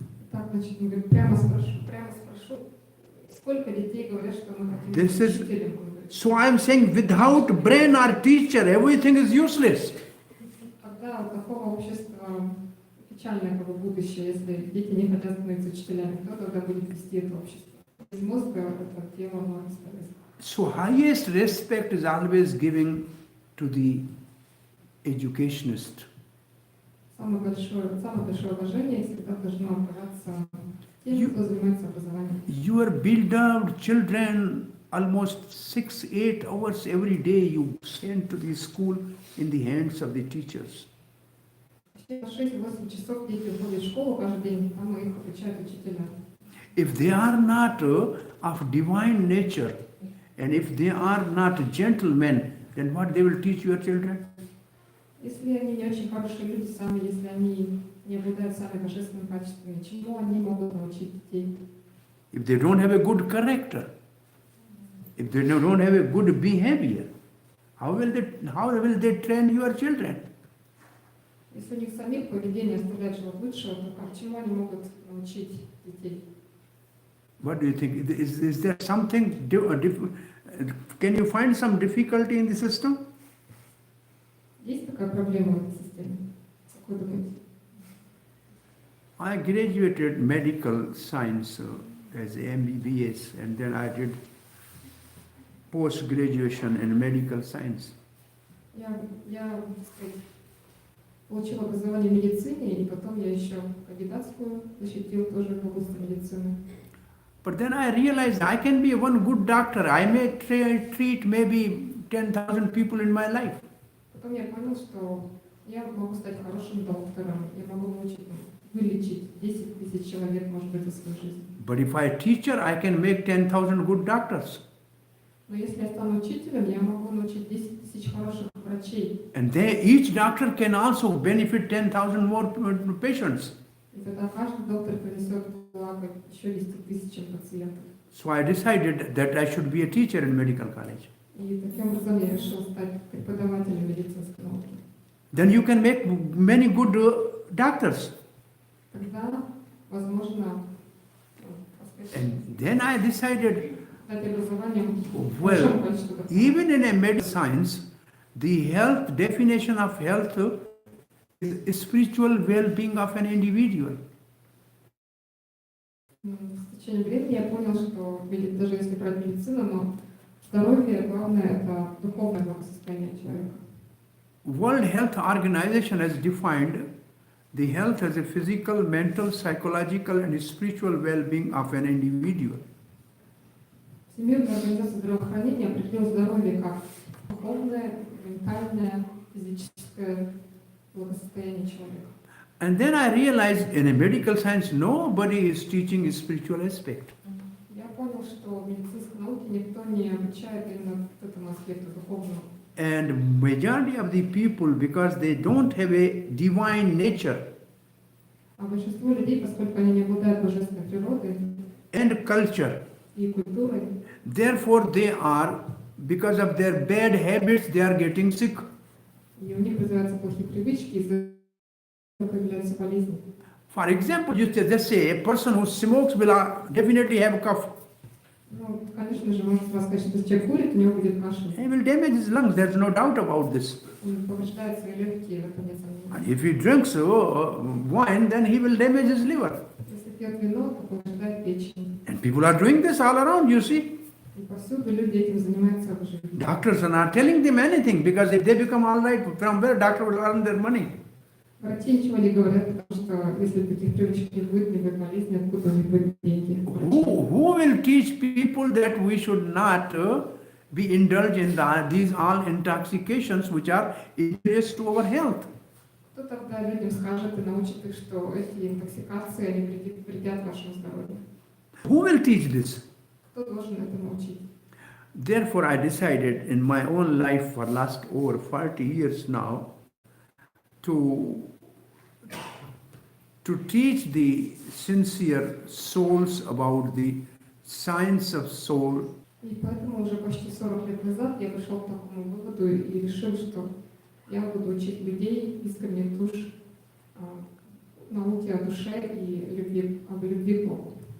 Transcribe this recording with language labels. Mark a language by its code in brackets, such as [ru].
[ru] Так, значит, он говорит, прямо спрошу, сколько детей говорят, что мы хотим быть [en] This is- [ru] учителем? Он говорит, [en] So I am saying without brain or teacher, everything is useless. [ru] когда у такого общества печальное как бы будущее, если дети не хотят становиться учителями, кто тогда будет вести это общество? Без мозга это тело оно бесполезно. [en] So highest respect is always given to the educationist. [ru] Самое большое уважение всегда должно отдаваться тем, кто занимается образованием. [en] Your beloved children, almost 6-8 hours every day you send to the school in the hands of the teachers. [ru] Почти по 6-8 часов дети уходят в школу каждый день, там их обучают учителя. [en] If they are not of divine nature, and if they are not gentlemen, then what they will teach your children? [ru] Если они не очень хорошие люди сами, если они не обладают сами божественными качествами, чему они могут научить детей? [en] If they don't have a good character, if they don't have a good behavior, how will they train your children? [ru] Если у них самих поведение оставляет желать лучшего, то чему они могут научить детей? [en] What do you think? Is there something, can you find some difficulty in the system? [ru] Есть такая проблема в этой системе? Как вы думаете? [en] I graduated medical science as a MBBS, and then I did post-graduation in medical science. [ru] Я так сказать, получила образование в медицине, и потом я еще кандидатскую защитила тоже в области медицины. [en] But then I realized I can be one good doctor. I may treat maybe 10,000 people in my life. [ru] Потом я понял, что я могу стать хорошим доктором, я могу научить, вылечить 10 тысяч человек, может быть, за свою жизнь. [en] But if I teacher, I can make 10,000 good doctors. [ru] Но если я стану учителем, я могу научить 10 тысяч хороших врачей. [en] And each doctor can also benefit 10,000 more patients. [ru] И тогда каждый доктор принесет благо еще 10 тысячам пациентов. [en] So I decided that I should be a teacher in medical college. [ru] И таким образом я решил стать преподавателем медицинской науки. [en] Then you can make many good doctors. [ru] Тогда, возможно, [en] And then I decided, [ru] дать образование большому [en] well, [ru] количеству докторов. [en] even in a medical science, the health definition of health is spiritual well-being of an individual. [ru] В течение времени я понял, что даже если брать медицину, но здоровье, главное, это духовное благосостояние человека. [en] World Health Organization has defined the health as a physical, mental, psychological and spiritual well-being of an individual. [ru] Всемирная организация здравоохранения определила здоровье как духовное, ментальное, физическое благосостояние человека. [en] And then I realized in a medical science, nobody is teaching a spiritual aspect. [ru] Я понял, что в медицинской науке никто не обучает именно этому аспекту духовного. [en] And majority of the people, because they don't have a divine nature [ru] А большинство людей, поскольку они не обладают божественной природой [en] and culture, [ru] и культурой, [en] therefore they are, because of their bad habits, they are getting sick. [ru] и у них развиваются плохие привычки, из-за этого появляются болезни. [en] For example, just say a person who smokes will definitely have a cough. [ru] Ну, конечно же, можно сразу сказать, что если человек курит, у него будет кашель. [en] He will damage his lungs, there's no doubt about this. [ru] Он повреждает свои легкие, в этом нет сомнений. [en] And if he drinks wine, then he will damage his liver. [ru] Если пьет вино, то повреждает печень. [en] And people are doing this all around, you see. [ru] И повсюду люди этим занимаются в жизни. [en] Doctors are not telling them anything, because if they become all right, from where doctor will earn their money? [ru] Врачи ничего не говорят, потому что если таких привычек не будет болезни, откуда у них будут деньги? [en] Who will teach people that we should not be indulged in these all intoxications which are injurious to our health? [ru] Кто тогда людям скажет и научит их, что эти интоксикации, они вредят вашему здоровью? [en] Who will teach this? [ru] Кто должен это научить? [en] Therefore, I decided in my own life for last over 40 years now to teach the sincere souls about the science of soul. [ru] И поэтому уже почти 40 лет назад я пришел к такому выводу и решил, что я буду учить людей искренних душ науке о душе и любви, об любви к Богу.